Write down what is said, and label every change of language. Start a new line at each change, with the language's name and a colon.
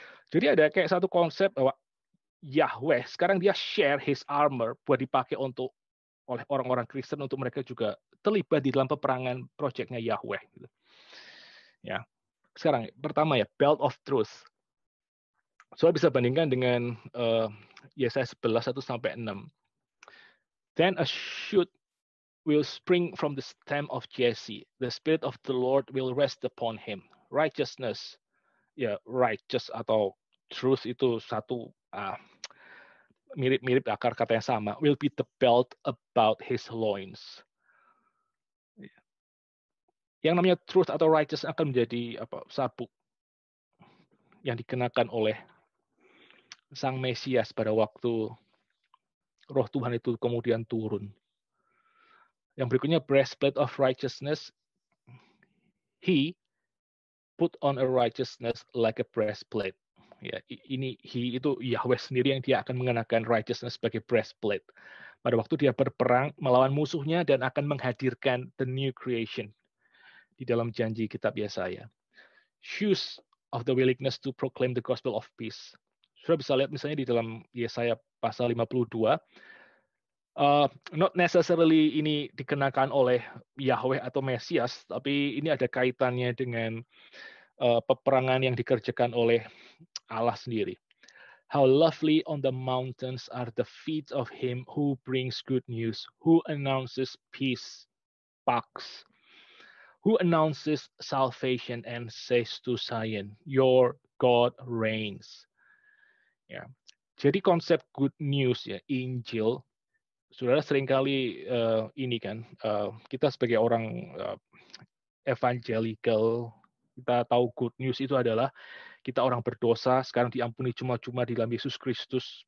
Indonesian: Jadi ada kayak satu konsep bahwa Yahweh sekarang dia
English: share his armor
Indonesian: buat dipakai oleh orang-orang Kristen untuk mereka juga terlibat di dalam peperangan proyeknya Yahweh. Gitu. Ya, sekarang pertama ya
English: belt of truth.
Indonesian: Soalnya bisa bandingkan dengan Yesaya 11 1-6.
English: Then a shoot will spring from the stem of Jesse. The spirit of the Lord will rest upon him. Righteousness,
Indonesian: ya righteous atau truth itu satu mirip-mirip akar kata yang sama.
English: Will be the belt about his loins.
Indonesian: Yang namanya truth atau righteous akan menjadi sabuk yang dikenakan oleh Sang Mesias pada waktu Roh Tuhan itu kemudian turun. Yang berikutnya
English: breastplate of righteousness. He put on a righteousness like a breastplate.
Indonesian: Ya, ini he itu Yahweh sendiri yang dia akan mengenakan righteousness sebagai breastplate. Pada waktu dia berperang melawan musuhnya dan akan menghadirkan
English: the new creation
Indonesian: di dalam janji kitab Yesaya.
English: Shoes of the willingness to proclaim the gospel of peace.
Indonesian: Sudah bisa lihat misalnya di dalam Yesaya pasal 52,
English: not necessarily
Indonesian: ini dikenakan oleh Yahweh atau Mesias, tapi ini ada kaitannya dengan peperangan yang dikerjakan oleh Allah sendiri.
English: How lovely on the mountains are the feet of him who brings good news, who announces peace, pax, who announces salvation and says to Zion, your God reigns.
Indonesian: Ya. Jadi konsep
English: good news
Indonesian: ya, Injil, saudara seringkali ini kan, kita sebagai orang evangelical, kita tahu good news itu adalah kita orang berdosa, sekarang diampuni cuma-cuma di dalam Yesus Kristus.